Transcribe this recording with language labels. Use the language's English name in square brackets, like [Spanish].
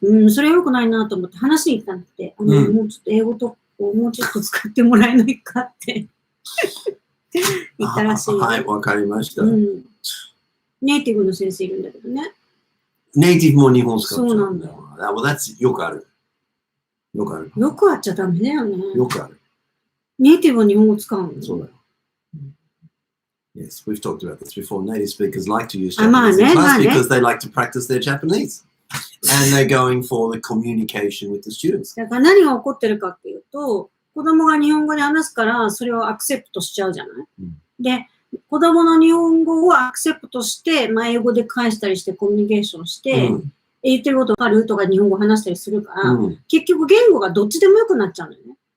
[Japanese] それは良くないなと思って話に行ったんだって、もうちょっと英語ともうちょっと使ってもらえないかって言ったらしい。はい、わかりました。ネイティブの先生いるんだけどね。ネイティブも日本使っちゃう。そうなんだよ。よくある。よくある。よくあっちゃダメだよね。よくある。ネイティブは日本語使うの？そうだよ。 [English] Yes, we've talked about this before. Native speakers like to use Japanese in class because they like to practice their Japanese. And they're going for the communication with the students. [Japanese] だから何が起こってるかっていうと、子供が日本語で話すから、それをアクセプトしちゃうじゃない？で、子供の日本語をアクセプトして、英語で返したりしてコミュニケーションして、言ってることわかるとか日本語話したりするから、結局言語がどっちでもよくなっちゃうんだよね。